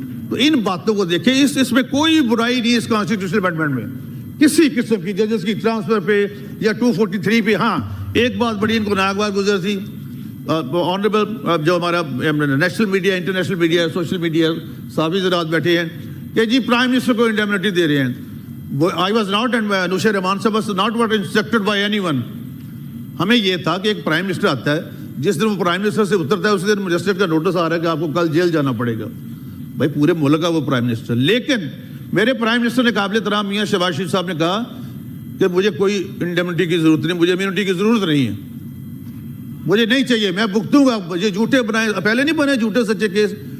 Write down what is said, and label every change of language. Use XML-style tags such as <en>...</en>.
<ur>تو ان باتوں کو دیکھیں, اس میں کوئی برائی نہیں اس کانسٹیٹیوشن امینڈمنٹ میں کسی قسم کی, ججز کی ٹرانسفر پہ یا 243 پہ. ہاں ایک بات بڑی ان کو ناگوار گزر تھی, آنریبل جو ہمارا national media, international media, social media صحافی حضرات بیٹھے ہیں کہ جی پرائم منسٹر کو انڈیمنٹی دے رہے ہیں.</ur> <en>I was not, and Anusha Rahman Sahab was not what instructed by anyone.</en> <ur>ہمیں یہ تھا کہ ایک پرائم منسٹر آتا ہے, جس دن وہ پرائم منسٹر سے اترتا ہے اسی دن مجسٹریٹ کا نوٹس آ رہا ہے کہ آپ کو کل جیل جانا پڑے گا. بھائی پورے ملک کا وہ پرائم منسٹر. لیکن میرے پرائم منسٹر نے قابل احترام میاں شہباز شریف صاحب نے کہا کہ مجھے کوئی انڈیمنٹی کی ضرورت نہیں, مجھے امیونٹی کی ضرورت نہیں ہے, مجھے نہیں چاہیے, میں بھگتوں گا. یہ جھوٹے بنائے, پہلے نہیں بنے جھوٹے سچے کیس,</ur>